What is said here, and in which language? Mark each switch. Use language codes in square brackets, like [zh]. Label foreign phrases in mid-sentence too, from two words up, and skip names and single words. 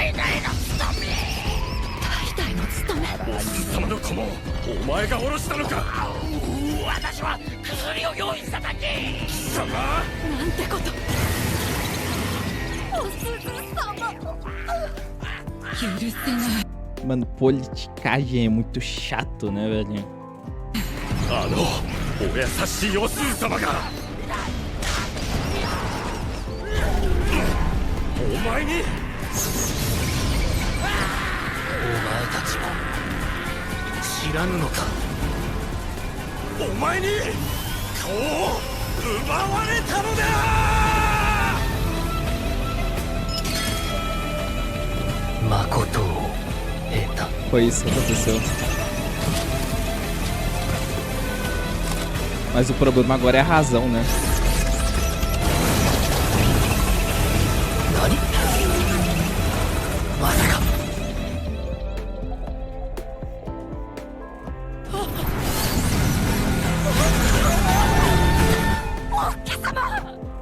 [ja] 代々のおすず様の子もお前が殺したのか。私は薬を用意しただけ。貴様、なんてこと。おすず様。許せない。 [pt] Mano, politicagem é muito chato, né, velho? [ja] お優しいおすず様がお前に。お前たちも知らぬのか。お前に顔を奪われたのだ。誠を得た。 [pt] Foi isso que aconteceu. Mas o problema agora é a razão, né? [ja] Nani? Masaka. Osuke-sama!